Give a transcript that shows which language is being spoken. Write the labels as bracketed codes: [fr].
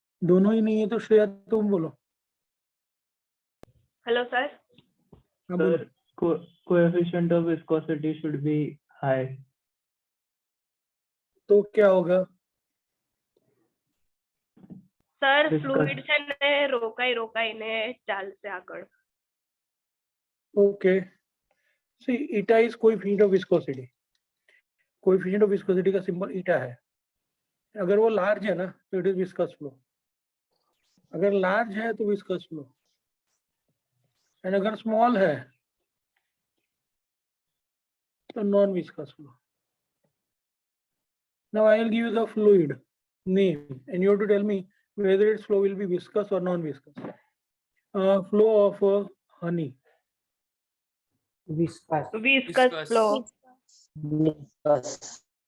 [hi] दोनों ही नहीं है तो श्रेया तुम बोलो. [en] Hello sir. [hi] हाँ बोलो. [en] Sir, coefficient of viscosity should be high. [hi] तो क्या होगा? [en] Sir, Discuss. [gu] fluid છે ને રોકાઈને ચાલશે આગળ. [en] Okay. See, eta is coefficient of viscosity. [hi] Coefficient of viscosity का सिंबल eta है. अगर वो लार्ज है ना तो [en] It is viscous flow. [hi] अगर लार्ज है तो विस्कस फ्लो, एंड अगर स्मॉल है तो non viscous flow. [en] Now I will give you the fluid name and you have to tell me whether its flow will be viscous or non-viscous. Flow of honey. Viscous. Viscous flow. Viscous.